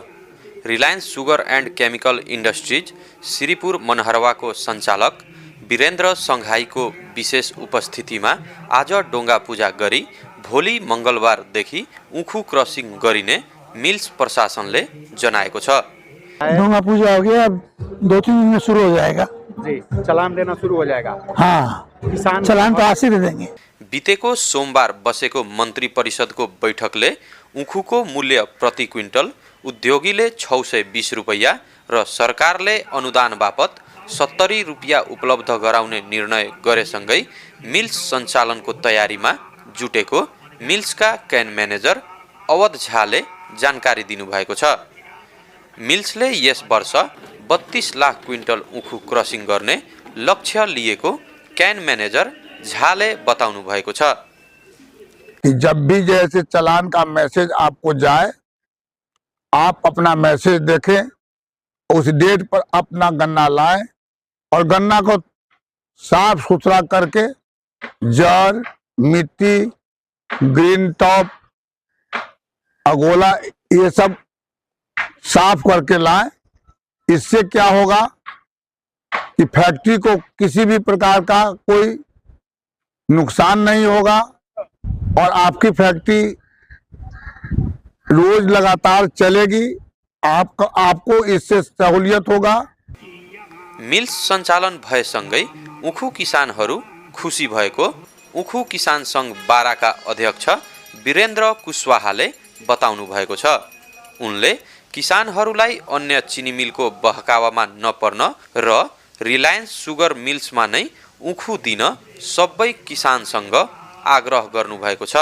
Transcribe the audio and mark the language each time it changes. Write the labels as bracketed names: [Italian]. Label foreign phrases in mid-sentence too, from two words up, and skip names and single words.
[Nepali] रिलायन्स सुगर एन्ड केमिकल इन्डस्ट्रिज श्रीपुर मनहरवाको सञ्चालक वीरेन्द्र सङ्घाईको विशेष उपस्थितिमा आज डोङा पूजा गरी भोलि मङ्गलबारदेखि उखु क्रसिङ गरिने मिल्स प्रशासनले जनाएको छ। [Hindi] डोंगा पूजा हो गया, अब 2-3 दिन में शुरू हो जाएगा। जी, चालान देना शुरू हो जाएगा। हाँ, किसान चालान तो आज ही दे देंगे। [Nepali] बितेको सोमबार बसेको मन्त्री परिषदको बैठकले उखुको मूल्य प्रति क्विन्टल उद्योगीले 620 रुपैयाँ र सरकारले अनुदान बापत 70 रुपैयाँ उपलब्ध गराउने निर्णय गरेसँगै मिल्स सञ्चालनको तयारीमा जुटेको मिल्सका क्यान म्यानेजर अवध झाले जानकारी दिनुभएको छ। मिल्सले यस वर्ष 32 लाख क्विन्टल उखु क्रसिङ गर्ने लक्ष्य लिएको क्यान मैनेजर झाले बताउनु भएको छ [Hindi] कि जब भी जैसे चालान का मैसेज आपको जाए, आप अपना मैसेज देखें, उस डेट पर अपना गन्ना लाएं और गन्ना को साफ सुथरा करके जड़, मिट्टी, [English] green top, [Hindi] अगोला ये सब साफ करके लाएं। इससे क्या होगा कि फैक्ट्री को किसी भी प्रकार का कोई नुकसान नहीं होगा और आपकी फैक्ट्री रोज लगातार चलेगी। आपको इससे सहूलियत होगा। [Nepali] मिल्स सञ्चालन भएसँगै उखु किसानहरू खुसी भएको उखु किसान सङ्घ बाराका अध्यक्ष वीरेन्द्र कुशवाहाले बताउनु भएको छ। उनले किसानहरूलाई अन्य चिनी मिलको बहकावामा नपर्न र रिलायन्स सुगर मिल्समा नै उखु दिन सबै किसानसँग आग्रह गर्नुभएको छ।